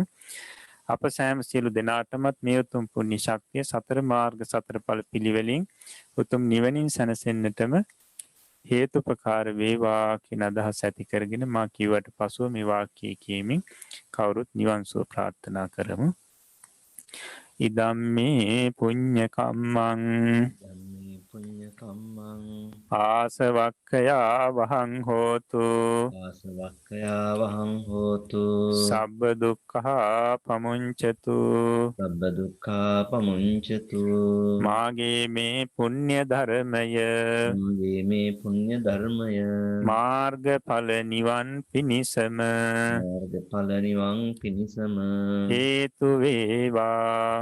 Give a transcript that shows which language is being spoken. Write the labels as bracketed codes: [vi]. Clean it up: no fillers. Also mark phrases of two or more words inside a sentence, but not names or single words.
[si] අප සෑම සියලු දෙනාටමත් මේ උතුම් පුණ්‍ය ශක්තිය සතර මාර්ග සතරඵල පිළිවෙලින් උතුම් නිවනින් සැනසෙන්නටම හේතුපකාර වේවා කියන අදහස ඇති කරගෙන මා කිව්වට පසුව මේ වාක්‍යය කියමින් කවුරුත් නිවන් සුව ප්‍රාර්ථනා කරමු. [pi] ඉදම්මේ පුඤ්ඤ කම්මං පුඤ්ඤ කම්මං ආසවක්ඛයා වහං හෝතු ආසවක්ඛයා වහං හෝතු සබ්බ දුක්ඛා පමුංචතු සබ්බ දුක්ඛා පමුංචතු [si] මාගේ මේ පුණ්‍ය ධර්මය මාගේ මේ පුණ්‍ය ධර්මය මාර්ගඵල නිවන් පිණිසම මාර්ගඵල නිවන් පිණිසම හේතු වේවා